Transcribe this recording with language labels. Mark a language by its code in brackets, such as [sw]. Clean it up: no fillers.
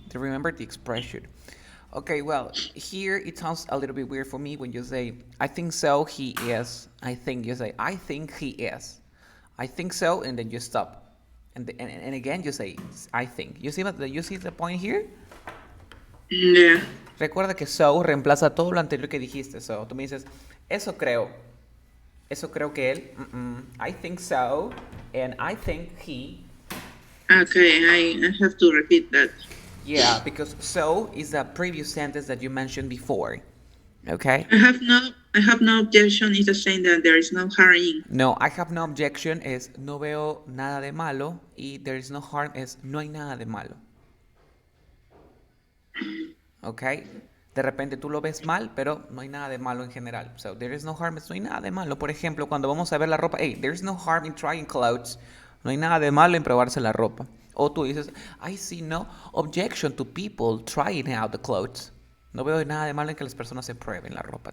[en] Remember the expression. Okay, well, here it sounds a little bit weird for me when you say, I think so, he is. I think, you say, I think he is. I think so, and then you stop. And again you say, I think. You see the point here? Yeah. [es] Recuerda que so reemplaza todo lo anterior que dijiste. So, tú me dices, eso creo que él. [en] I think so, and I think he. Okay, I have to repeat that. Yeah, because so is the previous sentence that you mentioned before. Okay? I have no objection. It's just saying that there is no harm in. [es] No, [en] I have no objection [es] es no veo nada de malo, y [en] there is no harm [es] es no hay nada de malo. [en] Okay? [es] De repente tú lo ves mal, pero no hay nada de malo en general. So, [en] there is no harm [es] es no hay nada de malo. Por ejemplo, cuando vamos a ver la ropa, [en] hey, there is no harm in trying clothes. [es] No hay nada de malo en probarse la ropa. O tú dices, [en] I see no objection to people trying out the clothes. [es] No veo nada de malo en que las personas se prueben la ropa.